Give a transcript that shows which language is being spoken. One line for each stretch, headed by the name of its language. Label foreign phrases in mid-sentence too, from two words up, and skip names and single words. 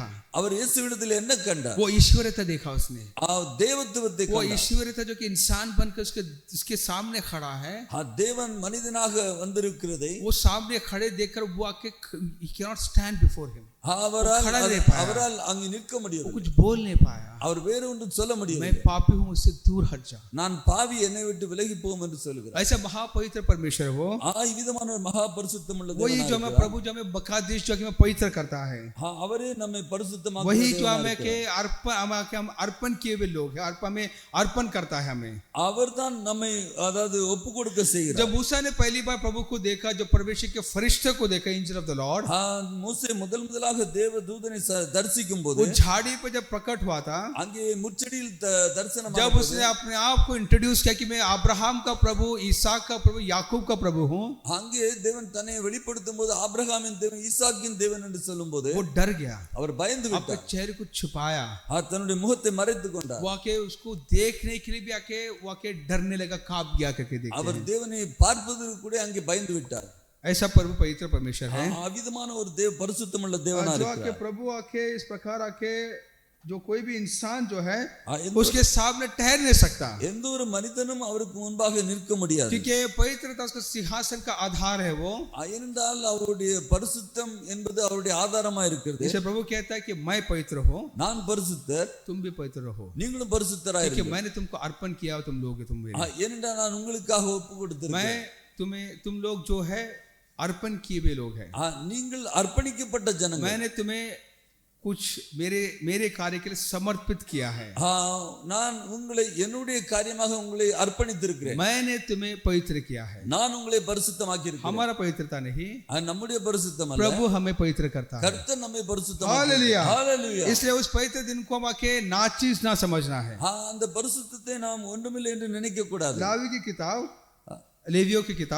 Tamil: அவர் இயேசுவிடத்தில் என்ன கண்டார்,
Hindi: वो ईश्वरता देखा उसने,
Tamil: தேவத்துவத்தை
Hindi: वो ईश्वरता जो कि इंसान बनकर उसके सामने खड़ा है,
Tamil: தேவன் மனிதனாக வந்திருக்கிறதை
Hindi: वो सामने खड़े देखकर वो आके
English: he cannot stand before him,
Tamil: அவரால் அங்கு நிற்க முடியாது,
Hindi: कुछ बोल नहीं पाया,
Tamil: அவர் வேற ஒன்றும் சொல்ல முடியாது।
Hindi: मैं पापी हूं, मुझसे दूर हट जा,
Tamil: நான் பாவி, என்னை விட்டு விலகி போம் என்று சொல்கிறார்।
Hindi: ऐसा महापवित्र परमेश्वर वो,
Tamil: இவ்விதமான ஒரு மகா பரிசுத்தம் உள்ள
Hindi: वही जो हमें प्रभु जो हमें बकादिश जो हमें पवित्र करता है,
Tamil: அவரே நம்மை பரிசுத்தமாக்குகிறார்।
Hindi: वही जो हमें के हम अर्पण किए हुए लोग हैं, हमें अर्पण करता है हमें,
Tamil: அவர்தான் நம்மை அதாவது ஒப்பு கொடுக்க செய்கிறார்।
Hindi: जब मूसा ने पहली बार प्रभु को देखा, जो परमेश्वर के फरिश्ते को देखा,
English: angel of the Lord,
Tamil: மூசே முதலாக முன்பாக தேவ தூதனை தரிசிக்கும் போது
Hindi: वो झाड़ी पे जब प्रकट हुआ था,
Tamil: அங்கே முச்சடியில் தரிசனம்
Hindi: जब उसने अपने आप को इंट्रोड्यूस किया कि मैं अब्राहम का प्रभु, इसहाक का प्रभु, याकूब का प्रभु हूँ,
Tamil: அங்கே தேவன் தன்னை வெளிப்படுத்தும் போது ஆபிரகாமின் தேவன் ஈசாக்கின் தேவன் என்று சொல்லும் போது
Hindi: वो डर गया,
Tamil: அவர் பயந்து
Hindi: अपने
Tamil: விட்டார்.
Hindi: चेहरे को छुपाया,
Tamil: தன்னுடைய முகத்தை மறைத்துக் கொண்டார்.
Hindi: वो आके उसको देखने के लिए भी आके वो आके डरने लगा, कांप गया करके देखते
Tamil: அவர்
Hindi: हैं।
Tamil: தேவனை பார்ப்பதற்கு கூட அங்கே பயந்து விட்டார்.
Hindi: ऐसा प्रभु पवित्र परमेश्वर है
Tamil: அவிதமான ஒரு பரிசுத்தமுள்ள தேவனா
Hindi: जो आके
Tamil: இருக்கிறார்.
Hindi: प्रभु आके इस प्रकार आके जो कोई भी इंसान जो है
Tamil: எந்த-
Hindi: उसके सामने ठहर नहीं सकता,
Tamil: எந்த ஒரு மனிதனும் அவருக்கு முன்பாக நிற்க முடியாது.
Hindi: क्योंकि पवित्रता उसका सिंहासन का आधार है वो।
Tamil: ஏனென்றால் அவருடைய பரிசுத்தம் என்பது அவருடைய ஆதாரமா இருக்கிறது.
Hindi: इसे प्रभु कहता है कि मैं पवित्र हूँ,
Tamil: நான் பரிசுத்தர்,
Hindi: तुम भी पवित्र रहो,
Tamil: நீங்களும் பரிசுத்தராய்
Hindi: क्योंकि
Tamil: இருங்கள்.
Hindi: मैंने तुमको अर्पण किया, तुम लोग तुम मेरे।
Tamil: ஏனென்றால் நான் உங்களுக்காக ஒப்பு கொடுத்திருக்கிறேன்.
Hindi: तुम लोग जो है अर्पण किए हुए लोग हैं,
Tamil: நீங்கள் அர்ப்பணிக்கப்பட்ட ஜனங்கள்.
Hindi: मैंने तुम्हें कुछ मेरे कार्य के लिए समर्पित किया है,
Tamil: நான் உங்களை என்னுடைய காரியமாக உங்களை அர்ப்பணித்திருக்கிறேன்.
Hindi: मैंने तुम्हें पवित्र किया है।
Tamil: நான் உங்களை பரிசுத்தமாக்கி இருக்கிறேன்.
Hindi: हमारा पवित्रता नहीं,
Tamil: நம்முடைய பரிசுத்தம் அல்ல,
Hindi: प्रभु हमें पवित्र करता है।
Tamil: கர்த்தர் நம்மை
Hindi: हालेलुया।
Tamil: பரிசுத்தமாக்கி.
Hindi: इसलिए उस पवित्र दिन को हम आके नाचीज ना समझना है।
Tamil: அந்த பரிசுத்தத்தை நாம் ஒன்றுமில்லை என்று நினைக்க கூடாது.
Hindi: लावी की किताब, लेवियों की किताब